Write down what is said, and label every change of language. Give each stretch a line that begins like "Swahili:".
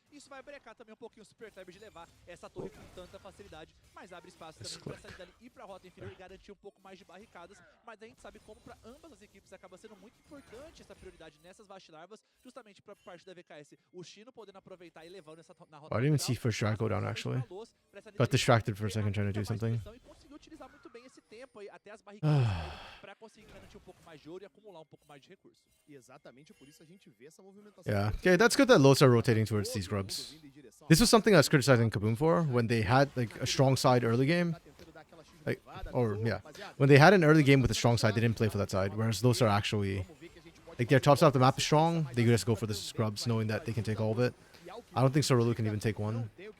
Portuguese: E isso vai brecar também um pouquinho o Super Kleber de levar essa torre com tanta facilidade, mas abre espaço também pra essa Nidalee ir pra rota inferior e garantir um pouco mais de barricadas. Mas a gente sabe como para ambas as equipes acaba sendo muito importante essa prioridade nessas vastilarvas, justamente para parte da VKS. O Chino podendo aproveitar e levando essa na rota.
English: I didn't even see first strike go down actually. Got distracted for a second trying to do something.
Portuguese: E conseguiu utilizar muito bem esse tempo aí até as barricadas para conseguir garantir um pouco mais de ouro e acumular um pouco mais de recurso. E exatamente por isso a gente vê essa movimentação.
English: Yeah. Okay, that's good that lows are rotating towards these grubs. This was something I was criticizing Kaboom for when they had like a strong side early game. Like, when they had an early game with a strong side, they didn't play for that side. Whereas those are actually, like, their top side of the map is strong. They just go for the scrubs, knowing that they can take all of it. I don't think Sarulu can even take one.